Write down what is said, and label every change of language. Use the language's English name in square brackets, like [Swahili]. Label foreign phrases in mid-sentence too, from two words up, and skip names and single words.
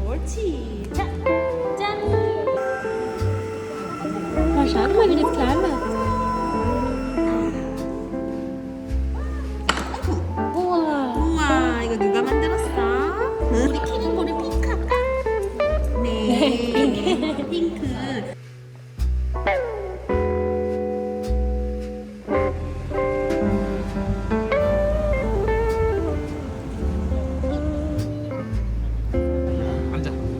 [Korean] 시작. 짠. [German] Mal schauen mal, wie das klein wird. [Korean] 우와. 우와, 이거 누가 만들었어? 우리 키링볼이 핑크할까? 네, 핑크. 앉아.